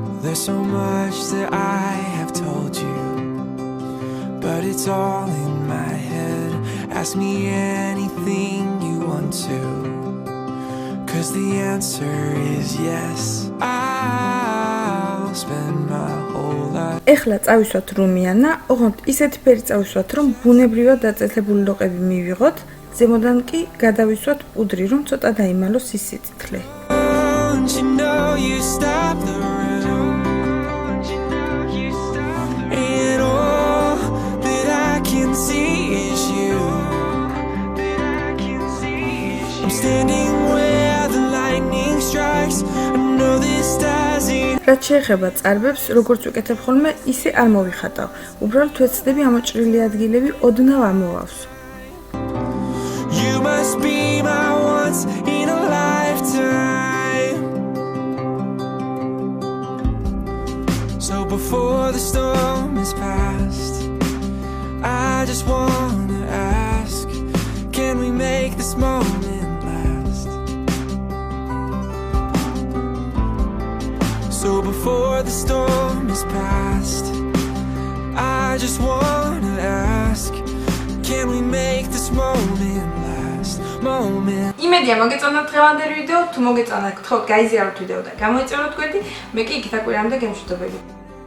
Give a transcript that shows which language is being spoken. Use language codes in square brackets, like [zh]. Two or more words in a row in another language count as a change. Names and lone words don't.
[en] there's so much that I have told you, but it's all in my head. Ask me anything you want to, 'cause the answer is yes. I'll spend my whole life. [ka] ეხლა წავისვათ რუმიანა, ოღონდ ისეთი ფერი წავისვათ, რომ ბუნებრივად დაწესებული ლოყები მივიღოთ, ზემოდან კი გადავისვათ პუდრი, რომ ცოტა დაიმალოს ის სიწითლე. [en] Don't you know you stop the room, and all that I can see is you. I'm standing where the lightning strikes. I know this doesn't. [ka] რაც შეეხება წარბებს, როგორც ვიკეთებ ხოლმე, ისე არ მოვიხატავ. უბრალოდ ვეცდები ამოჭრილი ადგილები ოდნავ ამოვავსო. [en] You must be my once in a lifetime. So before the storm is past, I just wanna ask, can we make this moment last? So before the storm is past, I just wanna ask, can we make this moment last? Moment. [ka] იმედია მოგეწონათ დღევანდელი ვიდეო, თუ მოგეწონა, გთხოვთ გაიზიაროთ ვიდეო და გამოიწეროთ გვერდი, მე კი იქით აკვირამდე გემშვიდობებით.